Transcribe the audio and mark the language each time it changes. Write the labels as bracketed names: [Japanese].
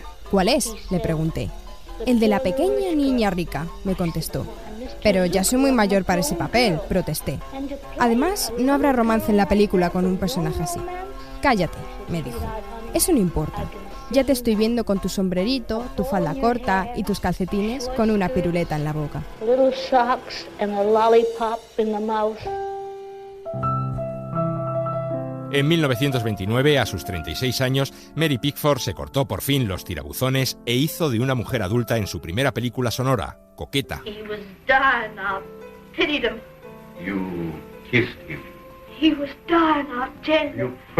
[Spanish] «¿Cuál es?», le pregunté. «El de la pequeña niña rica», me contestó. Pero ya soy muy mayor para ese papel, protesté. Además, no habrá romance en la película con un personaje así. Cállate, me dijo. Eso no importa. Ya te estoy viendo con tu sombrerito, tu falda corta y tus calcetines con una piruleta en la boca. [English] Little socks and a lollipop in the mouth. [Spanish] En 1929, a sus 36 años, Mary Pickford se cortó por fin los tirabuzones e hizo de una mujer adulta en su primera película sonora, Coqueta. [English] He was dying. I pitied him. You kissed him. He was dying. I tended him.